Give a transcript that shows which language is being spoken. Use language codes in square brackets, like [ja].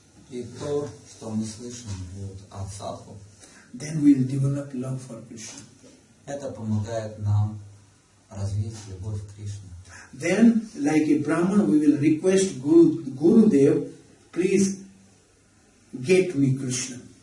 [ru] И то, что мы слышим вот от садху, [en] then we'll develop love for Krishna. [ru] это помогает нам развить любовь к Кришне. [en] Then, like a Brahman, we will request Gurudev, please get me Krishna.